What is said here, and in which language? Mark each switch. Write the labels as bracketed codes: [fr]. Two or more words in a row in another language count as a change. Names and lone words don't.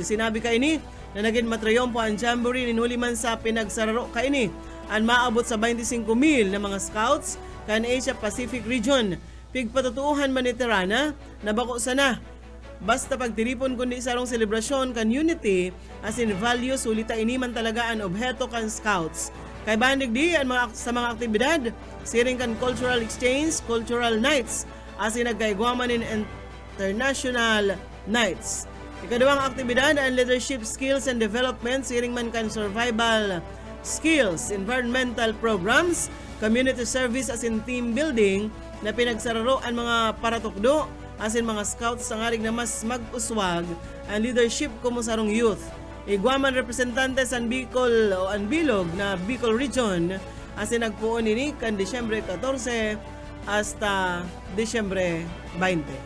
[bik] Sinabi kaini na naging matriyompo ang Jamboree ninuliman sa pinagsararo kaini ang maabot sa 25,000 na mga scouts kan Asia Pacific Region. Pigpatutuuhan man ni Terana na bako sana basta pagtiripon kundi sarong selebrasyon kan unity as in values ulita ini man talaga ang obheto kan scouts. Kay bandig di ang sa mga aktibidad siring kan [en] cultural exchange, cultural nights [bik] as in nagkaigwaman in [en] international nights. [bik] Ikaduhang aktibidad ang [en] leadership skills and development [bik] siring man kan [en] survival skills, environmental programs, community service [bik] as in [en] team building [bik] na pinagsararo ang mga paratukdo as in mga scouts sa ngarig na mas mag-uswag ang leadership kumo sarong youth. Igwaman representante sa Bicol o ang Bilog na Bicol Region as in nagpuon ini kan Disyembre 14 hasta Disyembre 20.